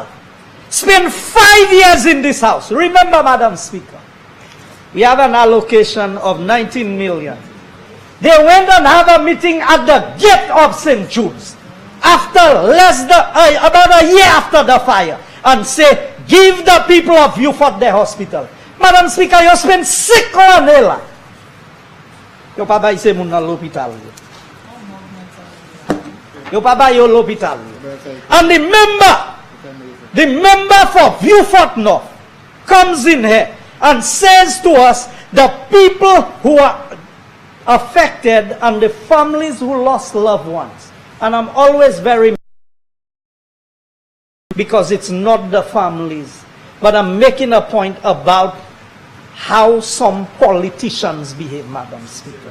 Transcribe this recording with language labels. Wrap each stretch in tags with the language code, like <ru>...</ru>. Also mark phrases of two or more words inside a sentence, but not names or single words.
<en>Spent 5 years in this house. Remember, Madam Speaker, we have an allocation of 19 million. They went and had a meeting at the gate of St. Jude's after about a year after the fire and say, give the people of Beaufort their hospital. Madam Speaker, you spent 6 on</en> <ht>yo pa bay se moun nan l'hôpital. Yo pa bay yo l'hôpital.</ht> <en>And the member for Beaufort North comes in here and says to us, the people who are affected and the families who lost loved ones. And I'm always very, because it's not the families, but I'm making a point about how some politicians behave, Madam Speaker.</en>